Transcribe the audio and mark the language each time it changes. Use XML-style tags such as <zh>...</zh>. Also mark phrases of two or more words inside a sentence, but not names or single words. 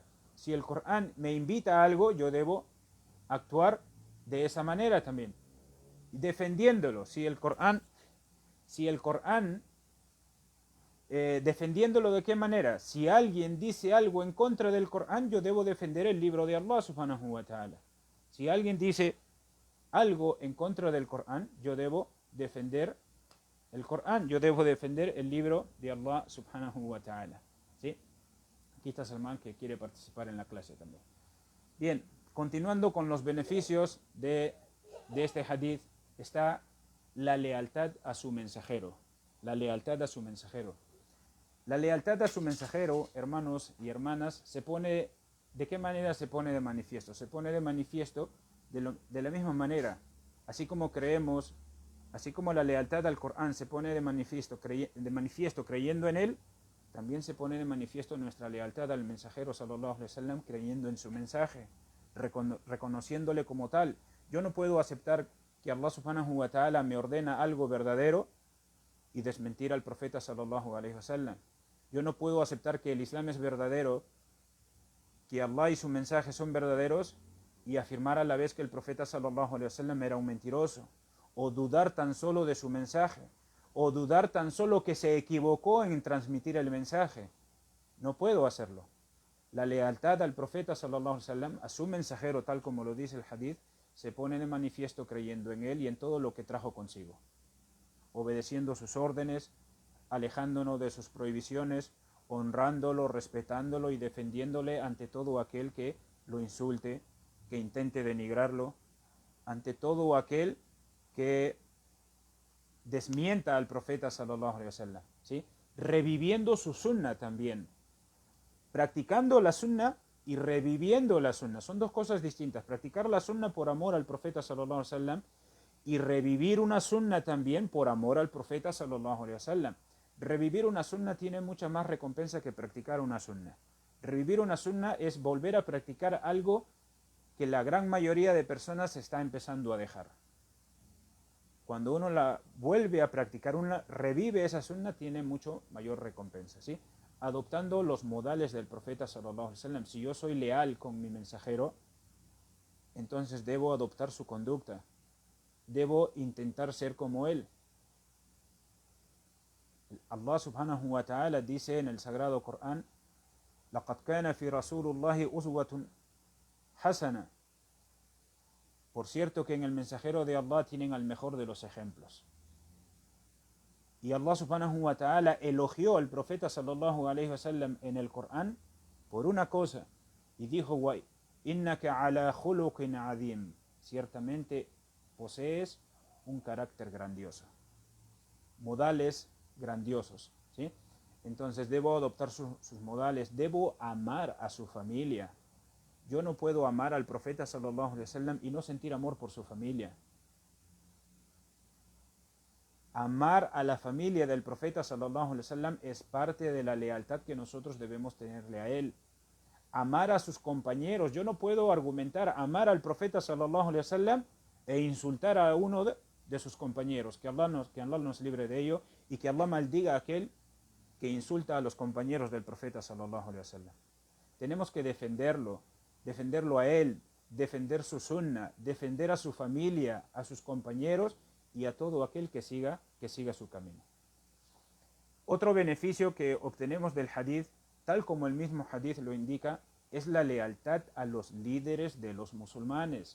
<es>Si el Corán me invita a algo, yo debo actuar de esa manera también, defendiéndolo. Si el Corán defendiéndolo, ¿de qué manera? Si alguien dice algo en contra del Corán, yo debo defender el libro de Allah</es> <ar>سبحانه وتعالى.</ar> <es>Si alguien dice algo en contra del Corán, yo debo defender el Corán, yo debo defender el libro de Allah</es> <ar>سبحانه وتعالى,</ar> <es>¿sí? Aquí está Salman, que quiere participar en la clase también. Bien, continuando con los beneficios de este hadith, está la lealtad a su mensajero. La lealtad a su mensajero. La lealtad a su mensajero, hermanos y hermanas, ¿de qué manera se pone de manifiesto? Se pone de manifiesto de la misma manera, así como creemos, así como la lealtad al Corán se pone de manifiesto creyendo en él, también se pone de manifiesto nuestra lealtad al mensajero</es> <ar>صلى الله عليه وسلم</ar> <es>creyendo en su mensaje, reconociéndole como tal. Yo no puedo aceptar que Allah</es> <ar>سبحانه وتعالى</ar> <es>me ordena algo verdadero y desmentir al profeta</es> <ar>صلى الله عليه وسلم.</ar> <es>Yo no puedo aceptar que el Islam es verdadero, que Allah y su mensaje son verdaderos, y afirmar a la vez que el profeta</es> <ar>صلى الله عليه وسلم</ar> <es>era un mentiroso, o dudar tan solo de su mensaje, o dudar tan solo que se equivocó en transmitir el mensaje. No puedo hacerlo. La lealtad al profeta</es> <ar>صلى الله عليه وسلم,</ar> <es>a su mensajero, tal como lo dice el hadith, se pone de manifiesto creyendo en él y en todo lo que trajo consigo, obedeciendo sus órdenes, alejándonos de sus prohibiciones, honrándolo, respetándolo y defendiéndole ante todo aquel que lo insulte, que intente denigrarlo, ante todo aquel que desmienta al profeta</es> <ar>صلى الله عليه وسلم,</ar> <es>¿sí? Reviviendo su sunna también, practicando la sunna y reviviendo la sunna. Son dos cosas distintas. Practicar la sunna por amor al profeta</es> <ar>صلى الله عليه وسلم</ar> <es>y revivir una sunna también por amor al profeta</es> <ar>صلى الله عليه وسلم.</ar> <es>Revivir una sunna tiene mucha más recompensa que practicar una sunna. Revivir una sunna es volver a practicar algo que la gran mayoría de personas está empezando a dejar. Cuando uno la vuelve a practicar, revive esa sunna, tiene mucho mayor recompensa, ¿sí? Adoptando los modales del profeta</es> <ar>صلى الله عليه وسلم.</ar> <es>Si yo soy leal con mi mensajero, entonces debo adoptar su conducta. Debo intentar ser como él. Allah</es> <ar>سبحانه وتعالى</ar> <es>dice en el Sagrado Corán:</es> <ar>لَقَدْ كَانَ فِي رَسُولُ اللَّهِ أُسْوَةٌ حَسَنَةٌ.</ar> <es>Por cierto que en el mensajero de Allah tienen al mejor de los ejemplos. Y Allah</es> <ar>سبحانه وتعالى</ar> <es>elogió al profeta</es> <ar>صلى الله عليه وسلم</ar> <es>en el Corán por una cosa, y dijo:</es> <ar>إنك على خلق عظيم,</ar> <es>ciertamente posees un carácter grandioso, modales grandiosos, ¿sí? Entonces debo adoptar sus modales, debo amar a su familia. Yo no puedo amar al profeta</es> <ar>صلى الله عليه وسلم</ar> <es>y no sentir amor por su familia. Amar a la familia del profeta</es> <ar>صلى الله عليه وسلم</ar> <es>es parte de la lealtad que nosotros debemos tenerle a él. Amar a sus compañeros, yo no puedo argumentar amar al profeta</es> <ar>صلى الله عليه وسلم</ar> <es>e insultar a uno de sus compañeros, que Allah nos libre de ello, y que Allah maldiga a aquel que insulta a los compañeros del profeta</es> <ar>صلى الله عليه وسلم.</ar> <es>Tenemos que defenderlo a él, defender su sunna, defender a su familia, a sus compañeros y a todo aquel que siga su camino. Otro beneficio que obtenemos del hadith, tal como el mismo hadith lo indica, es la lealtad a los líderes de los musulmanes.</es>